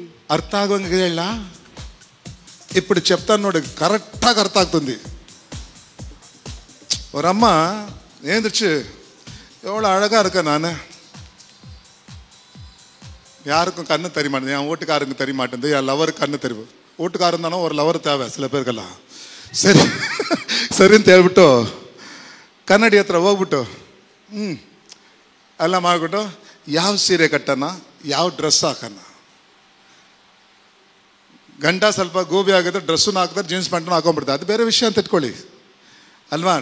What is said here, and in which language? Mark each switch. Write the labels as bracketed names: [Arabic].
[Telugu] అర్థ ఆగంగా ಹೇಳ ఇప్పుడు చెప్తాను నోడు, కరెక్ట్గా అర్థ అవుతుంది. [Tamil] ஒரு அம்மா ஏந்திரிச்சு, எவ்வளோ அழகா இருக்க, நான் யாருக்கும் கண்ணு தெரிய மாட்டேன், என் வீட்டுக்காரங்க தெரிய மாட்டேங்குது, என் லவருக்கு கண்ணு தெரியும். வீட்டுக்காரன் தானே ஒரு லவர் தேவை சில பேருக்கெல்லாம். [Kannada] ಸರಿ ಸರಿಂತ ಹೇಳ್ಬಿಟ್ಟು ಕನ್ನಡಿ ಹತ್ರ ಹೋಗ್ಬಿಟ್ಟು ಎಲ್ಲ ಮಾಡ್ಬಿಟ್ಟು ಯಾವ ಸೀರೆ ಕಟ್ಟಣ, ಯಾವ ಡ್ರೆಸ್ ಹಾಕೋಣ. ಗಂಡ ಸ್ವಲ್ಪ ಗೋಬಿ ಆಗಿದ್ರೆ ಡ್ರೆಸ್ಸನ್ನು ಹಾಕಿದ್ರೆ ಜೀನ್ಸ್ ಪ್ಯಾಂಟನ್ನು ಹಾಕೊಂಡ್ಬಿಡ್ತಾರೆ. ಅದು ಬೇರೆ ವಿಷಯ ಅಂತ ಇಟ್ಕೊಳ್ಳಿ ಅಲ್ವಾ.